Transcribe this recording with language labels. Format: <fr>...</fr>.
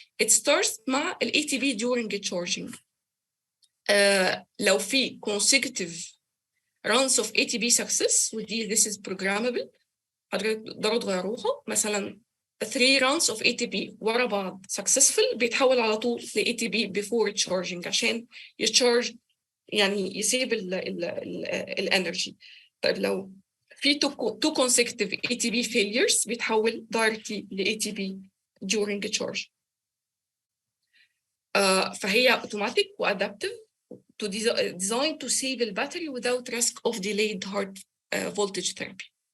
<en>It starts</en> <ar>مع ال</ar> <en>ATP during the charging. لو في consecutive runs of ATP success</en> <ar>ودي</ar> <en>this is programmable،</en> <ar>تقدروا تغيروها. مثلاً 3 rounds of ATP ورا بعض successful بيتحول على طول ل</ar> <en>ATP before charging</en> <ar>عشان يتشارج يعني يسيب الانرجي. طيب لو في</ar> <en>two consecutive ATP failures</en> <ar>بيتحول</ar> <en>directly ل ATP during charge.</en> <ar>فهي</ar> <en>automatic و adaptive to designed to save the battery without risk of delayed hard voltage therapy.</en>